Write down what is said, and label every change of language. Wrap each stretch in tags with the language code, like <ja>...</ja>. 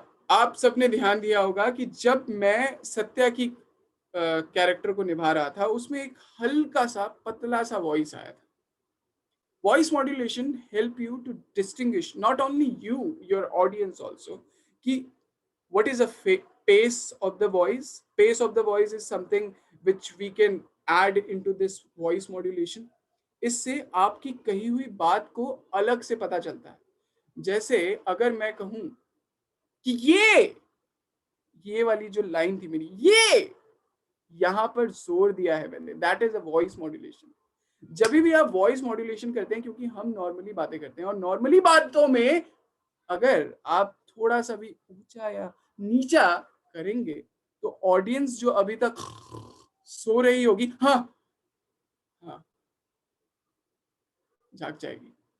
<hi>आप सबने ध्यान दिया होगा कि जब मैं सत्या की कैरेक्टर को निभा रहा था, उसमें एक हल्का सा पतला सा वॉइस आया था।</hi> <en>Voice modulation help you to distinguish not only you, your audience also, कि what is a pace of the voice. Pace of the voice is something which we can add into this voice modulation.</en> <hi>इससे आपकी कही हुई बात को अलग से पता चलता है। जैसे अगर मैं कहूं कि ये वाली जो लाइन थी मेरी, ये यहां पर जोर दिया है मैंने,</hi> <en>That is a voice modulation.</en> <hi>जब भी आप वॉइस मॉड्यूलेशन करते हैं, क्योंकि हम नॉर्मली बातें करते हैं, और नॉर्मली बातों में अगर आप थोड़ा सा भी ऊंचा या नीचा करेंगे तो ऑडियंस जो अभी तक सो रही होगी, हाँ हाँ, जाग जाएगी।</hi>